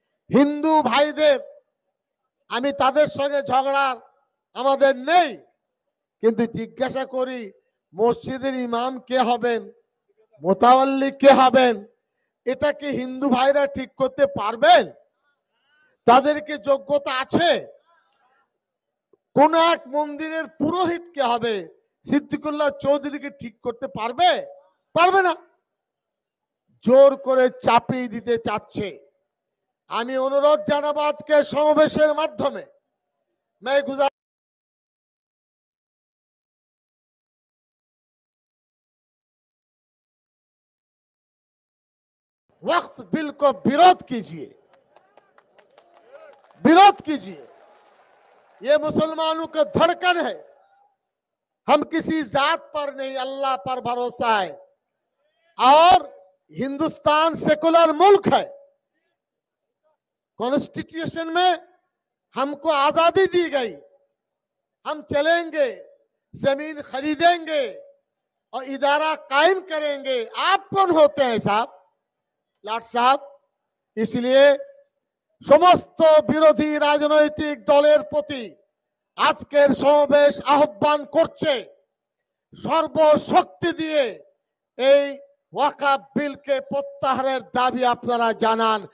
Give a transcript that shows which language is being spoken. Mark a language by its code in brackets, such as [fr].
[bn] হিন্দু ভাইদের, আমি তাদের সঙ্গে ঝগড়ার আমাদের নেই, কিন্তু জিজ্ঞাসা করি মসজিদের ইমাম কে হবেন, মোতাওয়াল্লি কে হবেন, এটা কি হিন্দু ভাইরা ঠিক করতে পারবেন? তাদের কি যোগ্যতা আছে? কোন এক মন্দিরের পুরোহিত কে হবে, সিদ্দিকুল্লাহ চৌধুরীকে ঠিক করতে পারবে? পারবে না। জোর করে চাপিয়ে দিতে চাচ্ছে। আমি অনুরোধ জানাবো আজকে সমাবেশের মাধ্যমে, [hi] वक्त बिल को विरोध कीजिए, विरोध कीजिए। ये मुसलमानों का धड़कन है। हम किसी जात पर नहीं, अल्लाह पर भरोसा है। और हिंदुस्तान सेकुलर मुल्क है। कॉन्स्टिट्यूशन में हमको आजादी दी गई, हम चलेंगे, जमीन खरीदेंगे और इदारा कायम करेंगे। आप कौन होते हैं साहब, लाट साहब? इसलिए समस्त [bn] বিরোধী রাজনৈতিক দলের প্রতি আজকের সমাবেশ আহ্বান করছে, সর্বশক্তি দিয়ে এই ওয়াকফ বিলকে প্রত্যাহারের দাবি আপনারা জানান।